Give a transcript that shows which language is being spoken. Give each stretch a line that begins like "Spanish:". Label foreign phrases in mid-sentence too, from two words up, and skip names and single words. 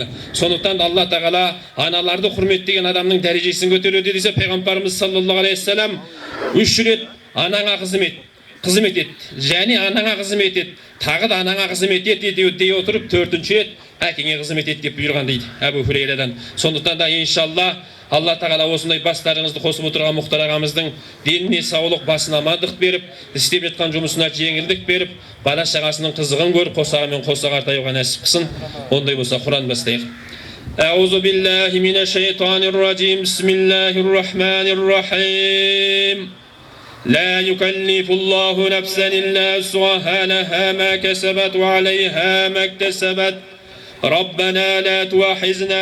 Kazakh: Сондықтан Алла тағала аналарды құрметтеген адамның дәрежесін көтереді десе, пайғамбарымыз
Arabic: صلى الله عليه وسلم
Kazakh: 3 рет анаңа қызмет ет, және анаңа қызмет ет, тағы да анаңа қызмет ет дей отырып 4-ші рет әкеңе қызмет ет деп бұйырған дейді Әбу Хурейрадан. Сондықтан да иншалла Алла тағала осындай бастарыңызды қосып отырған Мұхтар ағамыздың деніне саулық, басына амандық беріп, істеп жатқан жұмысына жеңілдік беріп, бала шағасының қызығын көріп, қосағымен қосаға артаюға нәсіп қылсын. Ондай болса Құран бастайық.
Arabic: أعوذ بالله من الشيطان الرجيم. بسم الله الرحمن الرحيم. لا يكلف الله نفسا إلا وسعها لها ما كسبت وعليها ما اكتسبت ربنا لا تؤاخذنا